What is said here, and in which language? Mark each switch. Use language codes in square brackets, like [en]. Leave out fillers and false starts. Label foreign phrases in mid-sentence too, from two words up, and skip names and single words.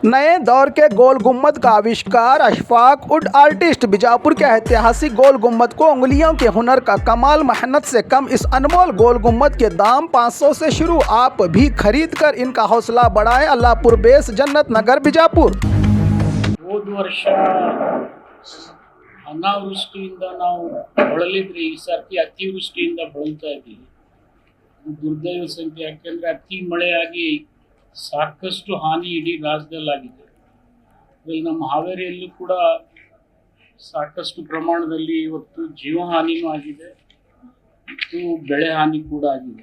[hi] नए दौर के गोल गुम्बद का आविष्कार अशफाक [en] wood artist [hi] बीजापुर के ऐतिहासिक गोल गुम्बद को उंगलियों के हुनर का कमाल, मेहनत से कम इस अनमोल गोल गुम्बद के दाम 500 से शुरू। आप भी खरीद कर इनका हौसला बढ़ाएं। अल्लाहपुर बेस, जन्नत नगर, बीजापुर। [kn] ಹೋದ ವರ್ಷ ಅನಾವೃಷ್ಟಿಯಿಂದ ನಾವು ಬಳಲಿದ್ರೆ ಈ ಸರ್ತಿ ಅತಿವೃಷ್ಟಿಯಿಂದ ಬಳಲ್ತಾ ಇದ್ದೀವಿ. ದುರ್ದೈವ ಸಂಖ್ಯೆ, ಯಾಕೆಂದ್ರೆ ಅತಿ ಮಳೆಯಾಗಿ ಸಾಕಷ್ಟು ಹಾನಿ ಇಡೀ ರಾಜ್ಯದಲ್ಲಾಗಿದೆ. ಇಲ್ಲಿ ನಮ್ಮ ಹಾವೇರಿಯಲ್ಲೂ ಕೂಡ ಸಾಕಷ್ಟು ಪ್ರಮಾಣದಲ್ಲಿ ಇವತ್ತು ಜೀವ ಹಾನಿನೂ ಆಗಿದೆ ಮತ್ತು ಬೆಳೆ ಹಾನಿ ಕೂಡ ಆಗಿದೆ.